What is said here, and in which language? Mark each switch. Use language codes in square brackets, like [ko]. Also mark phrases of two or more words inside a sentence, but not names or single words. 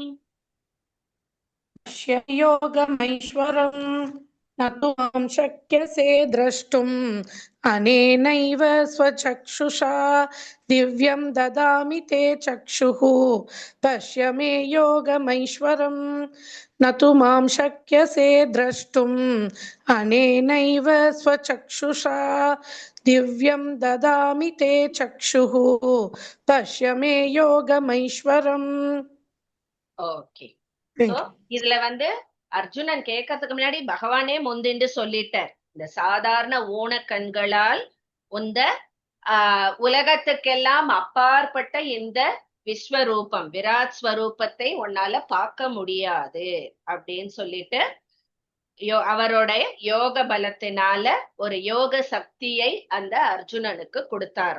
[sa] पश्य योगमैश्वरम् न तु मां शक्यसे द्रष्टुम् अनेनैव स्वचक्षुषा दिव्यं ददामि ते चक्षुः पश्य मे योगमैश्वरम् न तु मां शक्यसे द्रष्टुम् अनेनैव स्वचक्षुषा दिव्यं ददामि ते चक्षुः पश्य मे योगमैश्वरम्. [ta] ஓகே. சோ இதுல அர்ஜுனன் கேட்கறதுக்கு முன்னாடி பகவானே முந்திண்டு சொல்லிட்டார், இந்த சாதாரண ஊன கண்களால் இந்த உலகத்துக்கெல்லாம் அப்பாற்பட்ட இந்த விஸ்வரூபம் விராட் ஸ்வரூபத்தை உன்னால பார்க்க முடியாது அப்படின்னு சொல்லிட்டு அவருடைய யோக பலத்தினால ஒரு யோக சக்தியை அந்த அர்ஜுனனுக்கு கொடுத்தாராம்.